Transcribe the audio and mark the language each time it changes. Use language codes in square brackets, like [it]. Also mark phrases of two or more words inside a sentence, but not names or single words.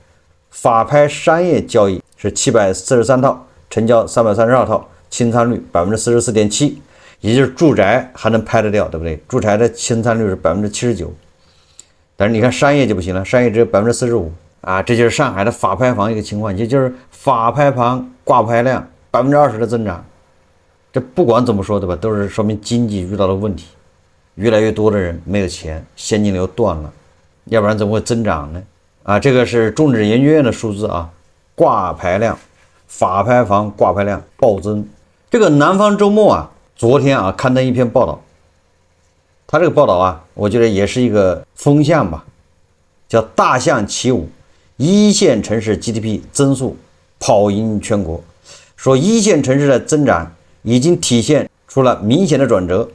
[zh] 法拍商業交易是743套，成交332套，清仓率44.7%，也就是住宅還能拍得掉，对不对？住宅的清仓率是79%，但是你看商業就不行了，商業只有45%啊，这就是上海的法拍房一個情況，也就是法拍房掛牌量20%的增長。這不管怎麼說，對吧？都是說明經濟遇到了問題，越來越多的人沒有錢，現金流斷了，要不然怎麼會增長呢？啊，這個是中指研究院的數字啊，掛牌量，法拍房掛牌量暴增。這個南方周末啊，昨天啊刊登一篇報道，他這個報道啊，我覺得也是一個風向吧，叫大象起舞，一線城市 GDP 增速跑贏全國，說一線城市的增長已經體現出了明顯的轉折。